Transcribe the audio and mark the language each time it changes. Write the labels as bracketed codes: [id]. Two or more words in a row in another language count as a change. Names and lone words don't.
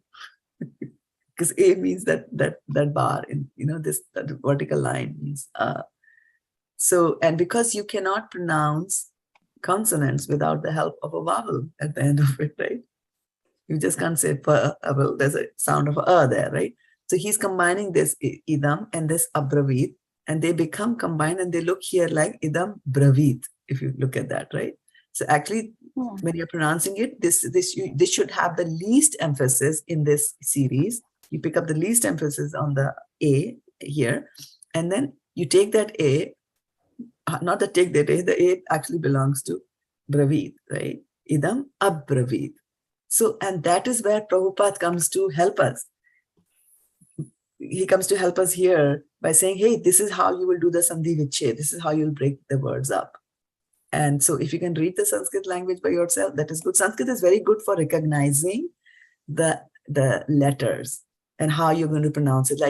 [en] Because A means that bar in, that vertical line means so, and because you cannot pronounce consonants without the help of a vowel at the end of it, right? You just can't say pa, well, there's a sound of a there, right? So he's combining this idam and this abravīt, and they become combined, and they look here like [sa] idam bravīt, [en] if you look at that, right? So actually, when you're pronouncing it, this should have the least emphasis in this series. You pick up the least emphasis on the A here, and then you take that A, not that take that A, the A actually belongs to bravīt, right? [sa] Idam abravīt. [en] So, and that is where Prabhupada comes to help us. He comes to help us here by saying, hey, this is how you will do the [hi] sandhi vichhed. [en] This is how you'll break the words up. And so if you can read the Sanskrit language by yourself, that is good. Sanskrit is very good for recognizing the letters and how you're going to pronounce it.